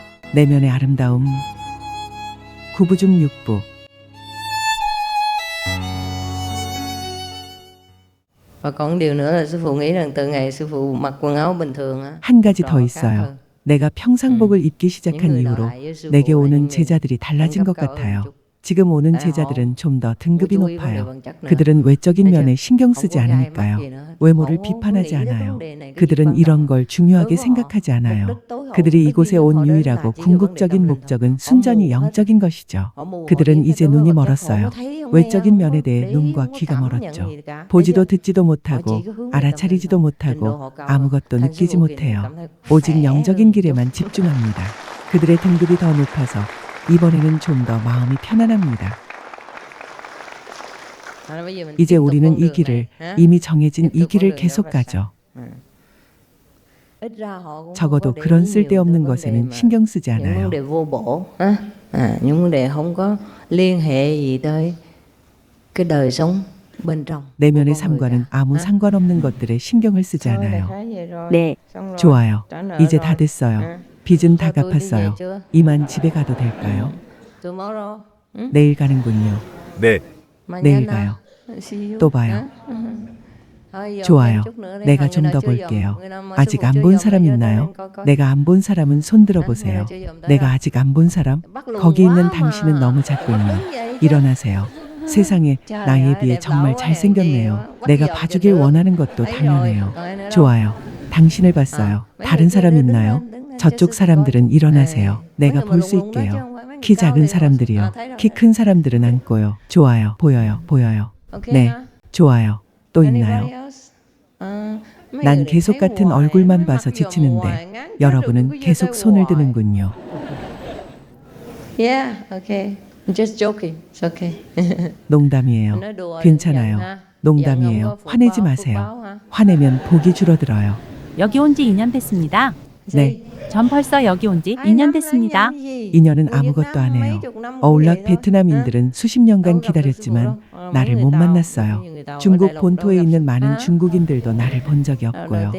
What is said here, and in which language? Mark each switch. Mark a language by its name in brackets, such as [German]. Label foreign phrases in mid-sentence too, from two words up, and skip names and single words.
[Korean] 내면의 아름다움. 구부 중 육부. [Vietnamese] Và còn điều nữa là sư phụ nghĩ rằng từ ngày sư phụ mặc quần áo bình thường á, [Korean] 한 가지 더 [Vietnamese] rõ khác [Korean] 있어요. [Vietnamese] hơn. [Korean] 내가 평상복을 입기 [Vietnamese] những [Korean] 시작한 [Vietnamese] người [Korean] 이후로 [Vietnamese] lại với sư [Korean] 내게 [Vietnamese] phụ là những [Korean] 오는 [Vietnamese] người [Korean] 제자들이 달라진 것 [Vietnamese] cấp cao hơn [Korean] 같아요. [Vietnamese] chút. [Korean] 지금 오는 네, 제자들은 좀 더 뭐 등급이 [Vietnamese] chú ý vấn đề [Korean] 높아요. [Vietnamese] vật chất nữa. [Korean] 그들은 외적인 알죠? 면에 신경 [Vietnamese] không [Korean] 쓰지 [Vietnamese] có gai mắt [Korean] 않으니까요. [Vietnamese] gì nữa. [Korean] 외모를 [Vietnamese] Không có [Korean] 비판하지 [Vietnamese] nghĩ đến vấn [Korean] 않아요. [Vietnamese] đề này, cái gì [Korean] 그들은 [Vietnamese] quan [Korean] 이런 [Vietnamese] trọng. [Korean] 걸 중요하게 [Vietnamese] đối với họ, [Korean] 생각하지 [Vietnamese] mục [Korean] 않아요. [Vietnamese] đích tối hậu, [Korean] 그들이 [Vietnamese] cái [Korean] 이곳에 [Vietnamese] duy nhất [Korean] 온 [Vietnamese] họ đến là [Korean] 유일하고 [Vietnamese] chỉ vì vấn đề [Korean] 궁극적인 [Vietnamese] tâm linh thôi. [Korean] 목적은 [Vietnamese] họ [Korean] 순전히 [Vietnamese] mù hết á. [Korean] 영적인 것이죠. [Vietnamese] họ mù, họ [Korean] 그들은 [Vietnamese] chỉ [Korean] 이제 [Vietnamese] thấy [Korean] 눈이 [Vietnamese] đối với vật chất, họ [Korean] 멀었어요. [Vietnamese] không thấy, không nghe, [Korean] 외적인 [Vietnamese] không [Korean] 면에 [Vietnamese] có [Korean] 대해 [Vietnamese] để ý, [Korean] 눈과 [Vietnamese] không có [Korean] 귀가 [Vietnamese] cảm nhận [Korean] 멀었죠. [Vietnamese] gì cả. [Korean] 보지도 [Vietnamese] Thấy chưa? [Korean] 듣지도 [Vietnamese] họ [Korean] 못하고 [Vietnamese] chỉ có hướng về tâm linh [Korean] 알아차리지도 [Vietnamese] thôi. [Korean] 못하고 [Vietnamese] Trình độ họ cao hơn. [Korean] 아무것도 [Vietnamese] Thành sư [Korean] 느끼지 [Vietnamese] phụ Kiền [Korean] 못해요. [Vietnamese] cảm thấy [Korean] 오직 [Vietnamese] khỏe [Korean] 영적인 [Vietnamese] hơn chút. [Korean] 길에만 집중합니다. 그들의 등급이 더 높아서 이번에는 좀 더 마음이 편안합니다. [Vietnamese] Bây giờ mình [Korean] 이제 [Vietnamese] tiếp tục [Korean] 우리는 [Vietnamese] con [Korean] 이 [Vietnamese] đường [Korean] 길을 [Vietnamese] này, ha? [Korean] 이미 정해진 [Vietnamese] tiếp [Korean] 이 [Vietnamese] tục con [Korean] 길을 [Vietnamese] đường đó [Korean] 계속 [Vietnamese] và [Korean] 가죠. [Vietnamese] sao? ít ra họ cũng không [Korean] 적어도 [Vietnamese] có để [Korean] 그런 [Vietnamese] ý nhiều tới [Korean] 쓸데없는 [Vietnamese] vấn đề [Korean] 것에는 [Vietnamese] mà [Korean] 신경 쓰지 [Vietnamese] những vấn [Korean] 않아요. [Vietnamese] đề vô bổ á, những vấn đề không có liên hệ gì tới cái đời sống bên trong của [Korean] 내면의 [Vietnamese] con người [Korean] 삶과는 [Vietnamese] cả. [Korean] 아무 상관없는 것들에 신경을 쓰지 [Vietnamese] Thôi, [Korean] 않아요. [Vietnamese] đại khái vậy rồi. [Korean] 네, [Vietnamese] xong rồi. [Korean] 좋아요. [Vietnamese] trả nợ [Korean] 이제 [Vietnamese] rồi. [Korean] 다 됐어요. 응. 빚은 다 [Vietnamese] Cho tôi đi về [Korean] 갚았어요. [Vietnamese] chưa? [Korean] 이만 집에 가도 될까요? Tomorrow. 응? 내일 가는군요. 네, 내일 Mañana. 가요. [English] See you. [Korean] 또 봐요. 응? [Vietnamese] thôi, giờ [Korean] 좋아요. [Vietnamese] thêm chút nữa đi. [Korean] 내가 [Vietnamese] Người [Korean] 좀 [Vietnamese] nào [Korean] 더 [Vietnamese] chưa dòm, [Korean] 볼게요. [Vietnamese] người nào mà [Korean] 아직 [Vietnamese] sư phụ [Korean] 안 [Vietnamese] chưa [Korean] 본 [Vietnamese] dòm [Korean] 사람 [Vietnamese] bây giờ [Korean] 있나요? [Vietnamese] lên coi coi. [Korean] 내가 안 본 사람은 손 들어보세요. 내가 아직 안 본 사람? 거기 있는 당신은 너무 작군요. 일어나세요. 세상에 나에 비해 정말 잘생겼네요. 내가 봐주길 원하는 것도 당연해요. 좋아요. 당신을 봤어요. 다른 사람 있나요? 저쪽 사람들은 일어나세요. 내가 볼 수 있게요. 키 작은 사람들이요. 키 큰 사람들은 앉고요. 좋아요. 보여요. 보여요. 네. 좋아요. 또 있나요? 난 계속 같은 얼굴만 봐서 지치는데 여러분은 계속 손을 드는군요. [English] Yeah, okay. Just joking. It's okay. [Korean] 농담이에요. [Vietnamese] nói đùa [Korean] 괜찮아요. [Vietnamese] giận ha. Giận [Korean] 농담이에요. [Vietnamese] không có phước [Korean] 화내지 [Vietnamese] báo, phước [Korean] 마세요. [Vietnamese] báo ha. [Korean] 화내면 복이 줄어들어요. 여기 온 지 2년 됐습니다. 네. 전 벌써 여기 온 지 2년 됐습니다. 2년은 아무것도 안 해요. 어울락 베트남인들은 수십 년간 기다렸지만 나를 못 만났어요. 중국 본토에 있는 많은 중국인들도 나를 본 적이 없고요.